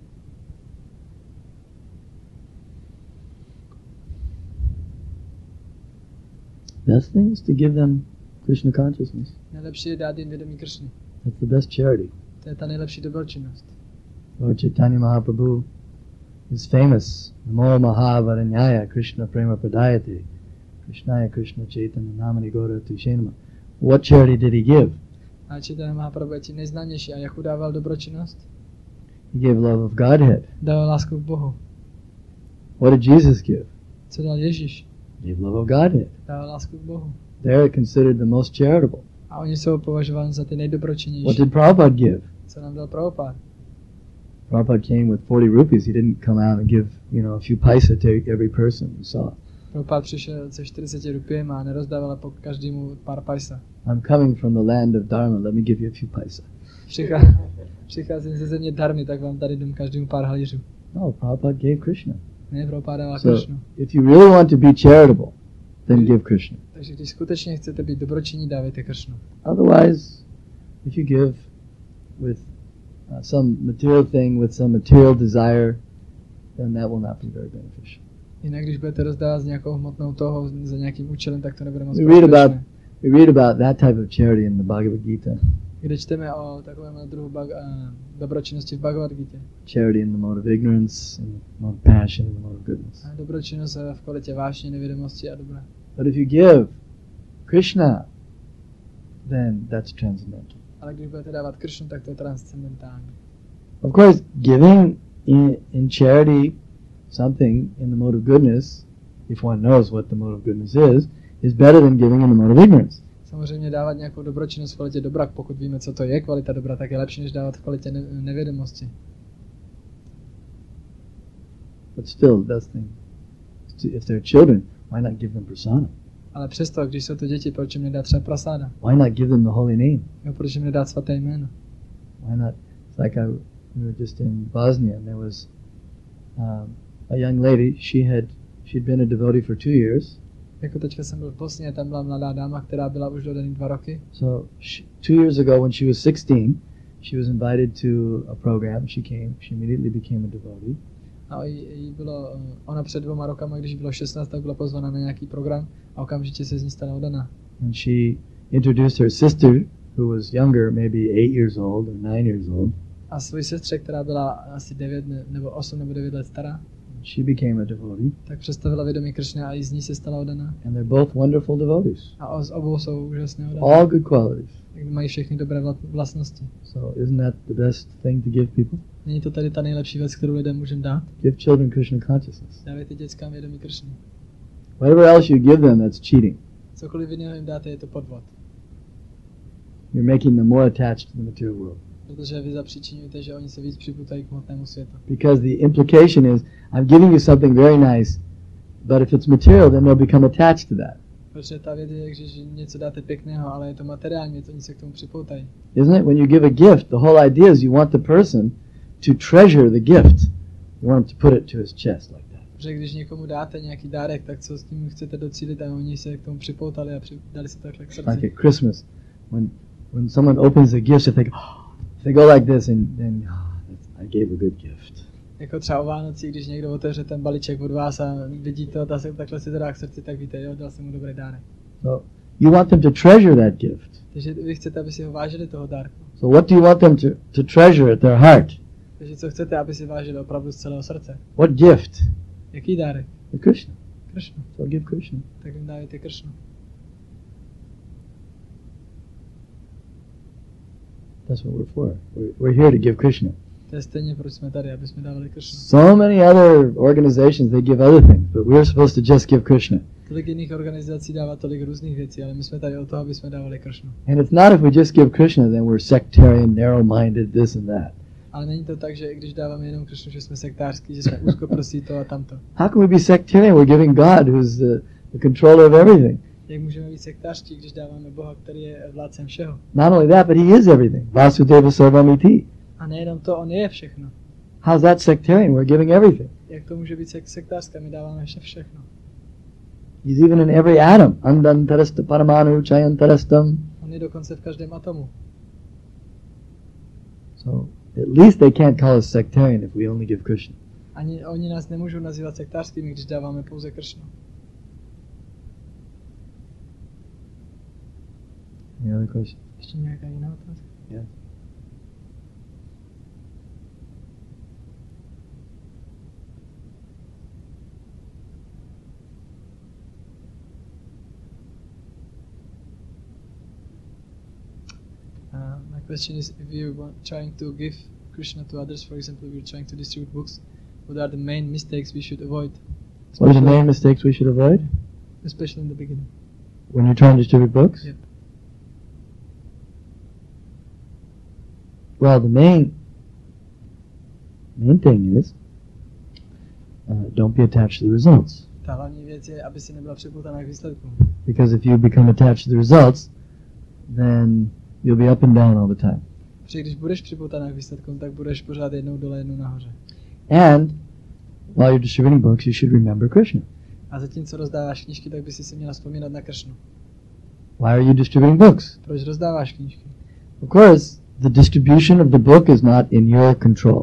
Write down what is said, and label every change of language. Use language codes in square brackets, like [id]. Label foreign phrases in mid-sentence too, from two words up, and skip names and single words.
[en] best thing is to give them Krishna consciousness. [cs] Nejlepší je dát jim vědomí Krishny. [en] That's the best charity. [cs] To je ta nejlepší dobročinnost. [en] Lord Chaitanya Mahaprabhu is famous. [sa] Namo Mahavaranyaya Krishna Prema Pradayate Krishnaya Krishna Chaitanya Namani Gaura Tushenama. [en] What charity did he give? [cs] A Chaitanya Mahaprabhu je tím nejznámější. A jakou dával dobročinnost? [en] He gave love of Godhead. [cs] Dával lásku k Bohu. [en] What did Jesus give? [cs] Co dal Ježíš? [en] He gave love of Godhead. [cs] Dával lásku k Bohu. [en] They're considered the most charitable. [cs] A oni jsou považováni za ty [en] What [cs] nejdobročinnější. [en] did Prabhupada give? [cs] Co nám dal Prabhupada? [en] Prabhupada came with 40 rupees. He didn't come out and give, a few paisa to every person who saw it. [cs] Prabhupada přišel se 40 rupiema a nerozdával po každému pár paisa. [en] I'm coming from the land of Dharma. Let me give you a few paisa. [cs] Přicházím ze země Dharmy, tak vám tady dám každému pár halířů. [en] No, Prabhupada gave Krishna. [cs] Ne, Prabhupada dával [en] So, [cs] Krishnu. [en] if you really want to be charitable, then give Krishna. [cs] Takže když skutečně chcete být dobročinní, dávejte Krishnu. [en] Otherwise, if you give with some material thing, with some material desire, then that will not be very beneficial. [cs] Jinak když budete rozdávat s nějakou hmotnou toho za nějakým účelem, tak to nebude moc [en] We read [cs] prospěšné. [en] about that type of charity in the Bhagavad Gita. [cs] Kde čteme o takovém druhu dobročinnosti v Bhagavad Gita. [en] Charity in the mode of ignorance, in the mode of passion, in the mode of goodness. [cs] A dobročinnost v kvalitě vášně, nevědomosti a dobra. [en] But if you give Krishna, then that's transcendental. [cs] Ale když budete dávat Krishnu, tak to je transcendentální. [en] Of course, giving in charity something in the mode of goodness, if one knows what the mode of goodness is better than giving in the mode of ignorance. [cs] Samozřejmě dávat nějakou dobročinnost v kvalitě dobra, pokud víme, co to je kvalita dobra, tak je lepší, než dávat v kvalitě nevědomosti. [en] But still, the best thing, if they're children, why not give them prasada? [cs] Ale přesto, když jsou to děti, proč jim nedá třeba prasáda? [en] Why not give them the holy name? [cs] Jo, proč jim nedá svaté jméno? [en] Why not? It's like we were just in Bosnia, and there was a young lady. She'd been a devotee for 2 years. [cs] Jako teďka jsem byl v Bosně, tam byla mladá dáma, která byla už dodaný 2 roky. [en] So 2 years ago, when she was 16, she was invited to a program. She came. She immediately became a devotee. [cs] A ona před 2 rokama, když bylo 16, tak byla pozvána na nějaký program a okamžitě se z ní stala oddaná. [en] And she introduced her sister, who was younger, maybe 8 years old or 9 years old. [cs] A svoji sestře, která byla asi 9 nebo 8 nebo 9 let stará, [en] She became a devotee. [cs] tak představila vědomí Krishna a i z ní se stala oddaná. [en] And they're both wonderful devotees. [cs] A z obou jsou úžasné oddané. [en] All good qualities. [cs] Tak mají všechny dobré vlastnosti. [en] So isn't that the best thing to give people? [cs] Není to tady ta nejlepší věc, kterou lidem můžeme dát? [en] Give children Krishna consciousness. [cs] Dávejte dětskám vědomí Krishny. [en] Whatever else you give them, that's cheating. [cs] Cokoliv jiného jim dáte, je to podvod. [en] You're making them more attached to the material world. [cs] Protože vy zapříčinujete, že oni se víc připutají k hmotnému světu. [en] Because the implication is, I'm giving you something very nice, but if it's material, then they'll become attached to that. [cs] Protože ta věc je, že něco dáte pěkného, ale je to materiální věc, oni se k tomu připoutají. [en] Isn't it? When you give a gift, the whole idea is you want the person to treasure the gift. You want him to put it to his chest like that. [cs] Protože když někomu dáte nějaký dárek, tak co s tím chcete docílit a oni se k tomu připoutali a dali se takhle k srdci. [en] Like at Christmas, when someone opens a gift, if they go like this, and then I gave a good gift. [cs] Jako třeba o Vánoci, když někdo otevře ten balíček od vás a vidí to, takhle si to dá k srdci, tak víte, jo, dal jsem mu dobrý dárek. [en] So you want them to treasure that gift. [cs] Takže vy chcete, aby si ho vážili toho dárku. [en] So what do you want them to treasure at their heart? [cs] Takže co chcete, aby si vážili opravdu z celého srdce? [en] What gift? [cs] Jaký dárek? [en] The Krishna. [cs] Krishna. [en] So give Krishna. [cs] Tak jim dávajte Krishna. [en] That's what we're for. We're here to give Krishna. [cs] To je stejně, proč jsme tady, aby jsme dávali Krishna. [en] So many other organizations, they give other things, but we're supposed to just give Krishna. [cs] Tolik jiných organizací dává tolik různých věcí, ale my jsme tady o to, aby jsme dávali Krishna. [en] And it's not if we just give Krishna, then we're sectarian, narrow-minded, this and that. [cs] Ale není to tak, že když dáváme jenom Krishnu, že jsme sektářský, že jsme úzkoprostí to a tamto. [en] How can we be sectarian? We're giving God, who's the controller of everything. [cs] Jak můžeme být sektářští, když dáváme Boha, který je vládcem všeho? [en] Not only that, but he is everything. [sa] Vasudeva Sarvamiti. [cs] A nejenom to, on je všechno. [en] How's that sectarian? We're giving everything. [cs] Jak to může být sektářské? My dáváme všechno. [en] He's even in every atom. [sa] Andantarasta paramanu chayantarastam. [cs] On je dokonce v každém atomu. [en] So at least they can't call us sectarian if we only give Krishna. [cs] Ani oni nás nemůžou nazývat sektářskými, když dáváme pouze Krishnu. [en] Any other question? [cs] Ještě nějaká jiná otázka? [en] Yeah. My question is, if you're trying to give Krishna to others, for example, we're trying to distribute books, what are the main mistakes we should avoid? What are the main mistakes we should avoid? Especially in the beginning. When you're trying to distribute books? Yep. Well, the main thing is don't be attached to the results. [cs] Ta hlavní věc je, aby si nebyla připoutaná k výsledku. [en] Because if you become attached to the results, then you'll be up and down all the time. [cs] Protože když budeš připoutaná k výsledkům, tak budeš pořád jednou dole, jednou nahoře. [en] And while you're distributing books, you should remember Krishna. [cs] A zatímco rozdáváš knížky, tak by si měla vzpomínat na Krishnu. [en] Why are you distributing books? [cs] Proč rozdáváš knížky? [en] Of course, the distribution of the book is not in your control.